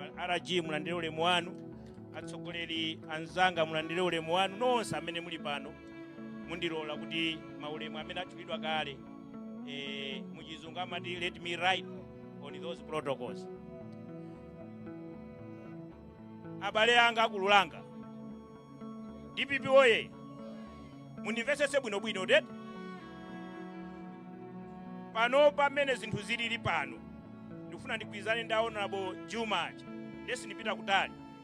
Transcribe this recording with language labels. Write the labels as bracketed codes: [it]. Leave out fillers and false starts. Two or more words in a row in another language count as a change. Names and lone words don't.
[ny] RG mulandire ulemu wanu, atsogoleri anzanga mulandire ulemu wanu, nonse amene muli pano mundilola kuti maulemu amene achulidwa kale muchizungu amati [en] let me write on those protocols. [ny] Abale anga akululanga DPP oye mundimvetsetse bwinobwino tete pano pamene zinthu zilili pano ndikufuna ndigwirizane ndi Honorable Juma ndesi ndipita kutali